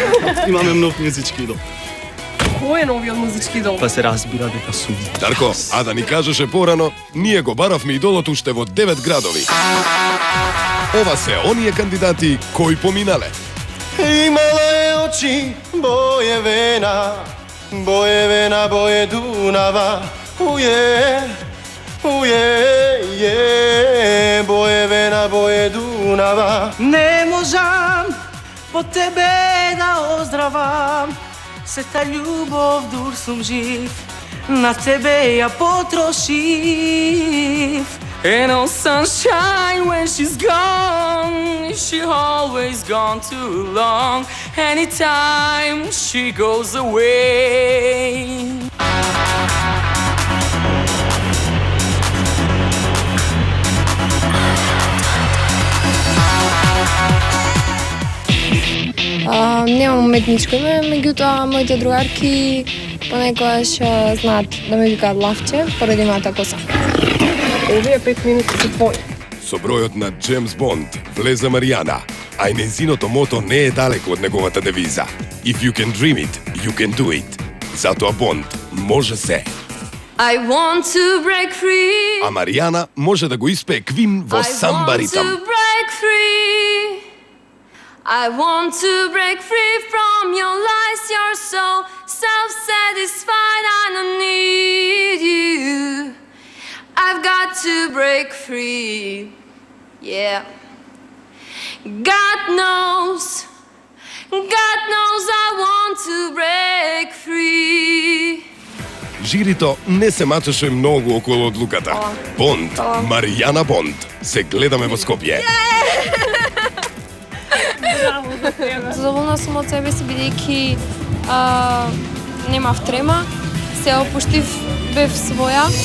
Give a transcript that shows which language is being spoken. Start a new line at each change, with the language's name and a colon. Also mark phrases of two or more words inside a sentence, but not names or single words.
Macedonian: Имаме нов музички идол. Кој е новиот музички идол? Па се разбира дека сум. Дарко, а да ни кажеше порано, ние го баравме идолот уште во 9 градови. Ова се оние кандидати кои поминале. Имала е очи,
Serbian: боje вена, boje Dunava. Boje vena, boje Dunava.
Macedonian: Не можам по тебе да оздравам, се та љубов дур сум жив, на тебе ја потрошив.
English: Ain't no sunshine when she's gone. She always gone too long. Anytime she goes away.
Macedonian: Немам уметничко име, меѓутоа моите другарки понекогаш знаат да ме викаат Лавче поради мојата коса. Овие 5 минути се твои. Со бројот на Джеймс Бонд влезе Маријана, а и незиното мото не е далеко од неговата девиза.
English: If you can dream it, you can do it.
Macedonian: Затоа Бонд може се.
English: I want to break free.
Macedonian: А Маријана може да го испее Квин во самба ритам.
English: I want to break free. I want to break free from your lies. You're so self-satisfied. I don't need you. I've got to break free. Yeah. God knows I want to break free.
Macedonian: Жирито не се мачеше многу околу одлуката. Бонд, Маријана Бонд. Се гледаме во Скопје. Задоволна сум од себе си, бидејќи немав трема, се опуштив, бев своја.